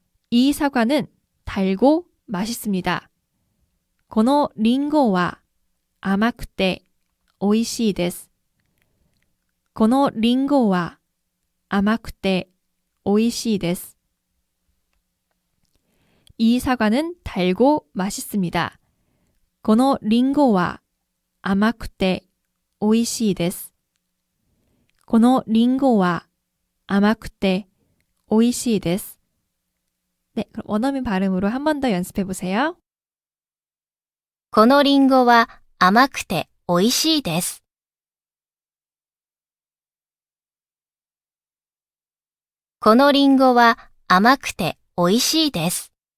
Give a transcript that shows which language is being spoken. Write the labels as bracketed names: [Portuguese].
[Korean] 이 사과는 달고 맛있습니다. [Japanese] このリンゴは甘くておいしいです。このリンゴは甘くておいしいです。 [Korean] 이 사과는 달고 맛있습니다. [Japanese] このリンゴは甘くておいしいです。このリンゴは甘くておいしいです。 [Korean] 네, 그럼 원어민 발음으로 한 번 더 연습해 보세요. [Japanese] このリンゴは甘くて美味しいです。このリンゴは甘くて美味しいです。